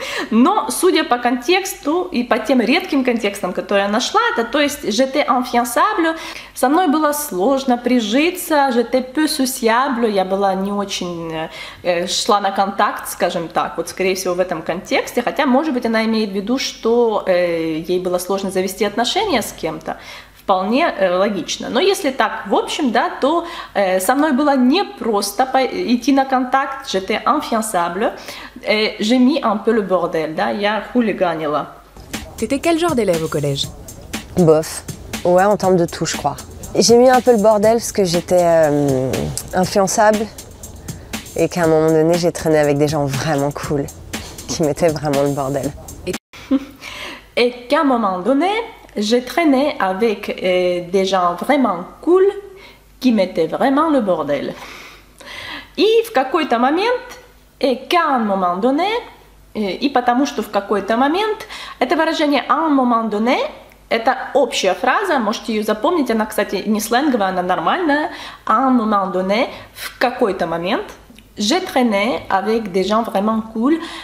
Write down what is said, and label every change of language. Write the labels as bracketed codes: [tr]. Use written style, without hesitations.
[ru] но, судя по контексту и по тем редким контекстам, которые я нашла, это, то есть, [fr] j'étais infiançable, [ru] со мной было сложно прижиться, [fr] j'étais peu sociable, [ru] я была не очень, шла на контакт, скажем так, вот, скорее всего, в этом контексте, хотя, может быть, она имеет в виду, что ей было сложно завести отношения с кем-то, вполне логично. Но если так, в общем, да, то со мной было не просто идти на контакт, [fr] j'étais infiançable, j'ai mis un peu le bordel, [ru] да, я хулиганила. [fr] T'étais quel genre d'élève au collège? Bof. Ouais, en termes de tout, je crois. J'ai mis un peu le bordel parce que j'étais influençable et qu'à un moment donné, j'ai traîné avec des gens vraiment cool qui mettaient vraiment le bordel. Et qu'à un moment donné, j'ai traîné avec des gens vraiment cool qui mettaient vraiment le bordel. [ru] И в какой-то момент, [fr] et qu'à un moment donné, [ru] и потому что в какой-то момент, это выражение [fr] à un moment donné, [ru] это общая фраза, можете ее запомнить, она, кстати, не сленговая, она нормальная, à un moment donné, в какой-то момент, [fr] j'ai traîné avec des gens vraiment cool.